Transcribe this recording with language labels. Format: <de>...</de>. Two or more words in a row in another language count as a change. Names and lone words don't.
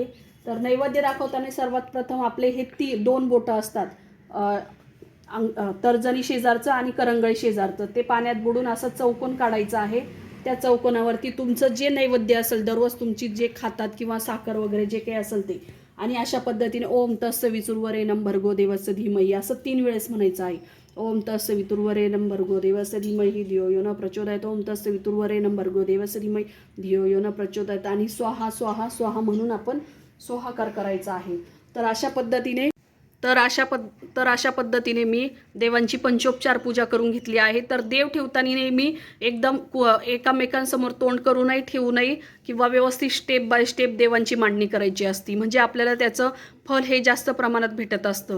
<mr>तर नैवेद्य दाखवताना सर्वात प्रथम आपले हे 2 बोटं असतात, तर्जनी शेजारचं आणि करंगळी शेजारचं, ते पाण्यात बुडून असं चौकोन काढायचं आहे. त्या चौकोनावरती तुमचं जे नैवेद्य असेल दररोज तुमची जे खातात किंवा साखर वगैरे जे काही असेल ते, आणि अशा पद्धतीने</mr> <sa>ओम तत्सवितुर्वरेण्यं भर्गो देवस्य धीमहि</sa> <mr>असं 3 वेळेस म्हणायचं आहे.</mr> <sa>ओम तत्सवितुर्वरेण्यं भर्गो देवस्य धीमहि धियो यो न प्रचोदयात्. ओम तत्सवितुर्वरेण्यं भर्गो देवस्य धीमहि धियो यो न प्रचोदयात्.</sa> <mr>आणि स्वाहा स्वाहा स्वाहा म्हणून आपण स्वाहाकार करायचा आहे. तर अशा पद्धतीने मी देवांची पंचोपचार पूजा करून घेतली आहे. तर देव ठेवताना नेहमी एकदम एकामेकांसमोर तोंड करूनही ठेवू नये किंवा व्यवस्थित</mr> <en>step by step</en> <mr>देवांची मांडणी करायची असती, म्हणजे आपल्याला त्याचं फल हे जास्त प्रमाणात भेटत असतं.</mr>